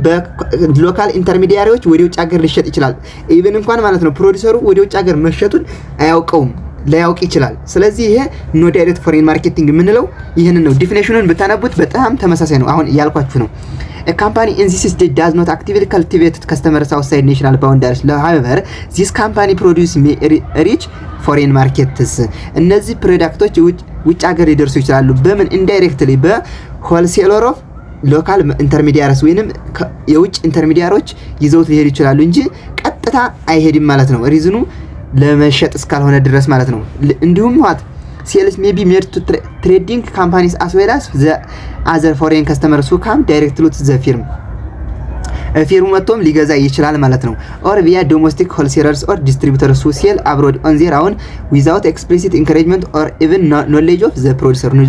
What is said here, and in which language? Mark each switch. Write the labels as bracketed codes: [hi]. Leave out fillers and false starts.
[am] በሎካል ኢንተርሚዲያሪዎች ወደ ውጭ ሀገር ሊሸጥ ይችላል። ኢቭን እንኳን ማለት ነው ፕሮዲሰሩ ወደ ውጭ ሀገር መሸጡን አያውቀውም፣ ላያውቅ ይችላል። ስለዚህ ይሄ ኖ ዳይሬክት ፎሬን ማርኬቲንግ የምንለው ይሄንን ነው። ዲፊኒሽኑን ብታነቡት በጣም ተመሳሳይ ነው። አሁን ያልኳችሁ ነው። [en] A company in this stage does not actively cultivate customers outside national boundaries. However, this company produce may reach foreign markets. [am] እነዚህ ፕሮዳክቶች ውጭ ሀገር ሊደርሱ ይችላሉ። በምን? ኢንዳይሬክትሊ በሆልሴለር ኦፍ ሎካል ኢንተርሚዲያሪስ ወይንም የውጭ ኢንተርሚዲያሮች ይዘውት ሊሄዱ ይችላሉ እንጂ ቀጥታ አይሄድም ማለት ነው። ሪዝኑ ለመሸጥ እስካልሆነ ድረስ ማለት ነው። እንዲሁም ዋት [en] sales may be made to trading companies as well as the other foreign customers who come directly to the firm. [am] ፊርሙ መጥቶም ሊገዛ ይችላል ማለት ነው። [en] or via domestic wholesalers or distributors who sell abroad on their own without explicit encouragement or even knowledge of the producer.